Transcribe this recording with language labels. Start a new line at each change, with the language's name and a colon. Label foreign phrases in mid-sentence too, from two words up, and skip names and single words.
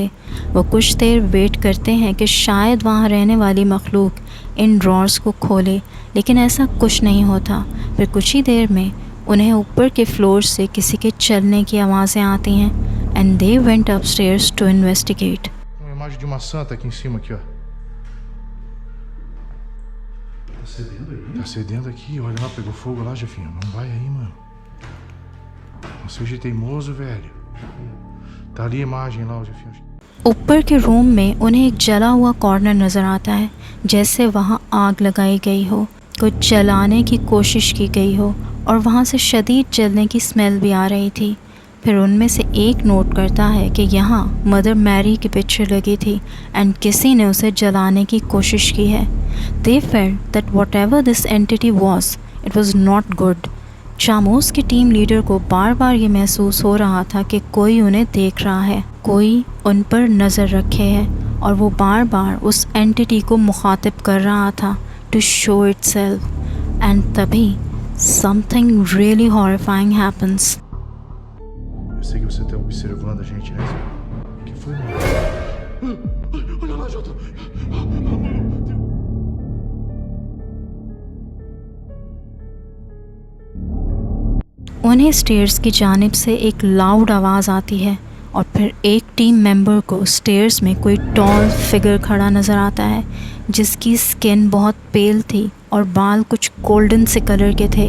Urdu: وہ کچھ دیر ویٹ کرتے ہیں کہ شاید وہاں رہنے والی مخلوق ان ڈراورز کو کھولے، لیکن ایسا کچھ نہیں ہوتا. پھر کچھ ہی دیر میں انہیں اوپر کے فلور سے کسی کے چلنے کی آوازیں آتی ہیں
English: and they went upstairs to investigate.
Portuguese: Uma imagem de uma santa aqui em cima aqui, ó. Tá cedendo aqui, olha lá, pegou fogo lá, Jefinho. Não vai aí, mano. Não seja teimoso, velho. Tá ali a imagem lá, Jefinho.
Urdu: اوپر کے روم میں انہیں ایک جلا ہوا کارنر نظر آتا ہے جیسے وہاں آگ لگائی گئی ہو، کچھ جلانے کی کوشش کی گئی ہو اور وہاں سے شدید جلنے کی اسمیل بھی آ رہی تھی. پھر ان میں سے ایک نوٹ کرتا ہے کہ یہاں مدر میری کی پکچر لگی تھی اینڈ کسی نے اسے جلانے کی کوشش کی ہے.
English: They felt that whatever this entity was, it was not good.
Urdu: چاموس کی
English: team leader
Urdu: کو بار بار یہ محسوس ہو رہا تھا کہ کوئی انہیں دیکھ رہا ہے، کوئی ان پر نظر رکھے ہے، اور وہ بار بار اس اینٹیٹی کو مخاطب کر رہا تھا
English: to show itself. एंड तभी something really horrifying happens.
Portuguese: Sei que você tá observando a gente, né? O que foi, mano? Olha lá, Jota!
Urdu: انہیں سٹیئرز کی جانب سے ایک لاؤڈ آواز آتی ہے اور پھر ایک
English: team member
Urdu: کو سٹیئرز میں کوئی
English: tall figure
Urdu: کھڑا نظر آتا ہے جس کی سکن بہت پیل تھی اور بال کچھ گولڈن سے کلر کے تھے.